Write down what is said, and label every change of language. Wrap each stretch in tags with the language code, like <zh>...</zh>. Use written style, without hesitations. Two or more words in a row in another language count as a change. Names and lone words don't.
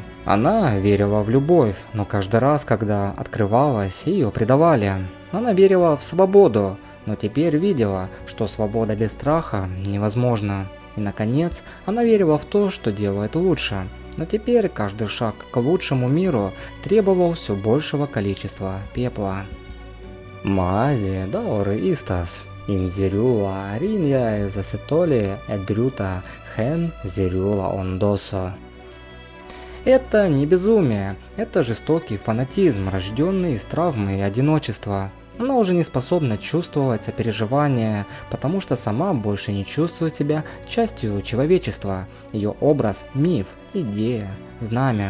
<ru>Она верила в любовь, но каждый раз, когда открывалась, ее предавали. Она верила в свободу, но теперь видела, что свобода без страха невозможна. И наконец, она верила в то, что делает лучше. Но теперь каждый шаг к лучшему миру требовал все большего количества пепла. Маази даоры истас, инзирюла аринья засетоли эдрюта хен зирюла ондосо. Это не безумие, это жестокий фанатизм, рожденный из травмы и одиночества. Она уже не способна чувствовать сопереживание, потому что сама больше не чувствует себя частью человечества. Ее образ – миф, идея, знамя.</ru>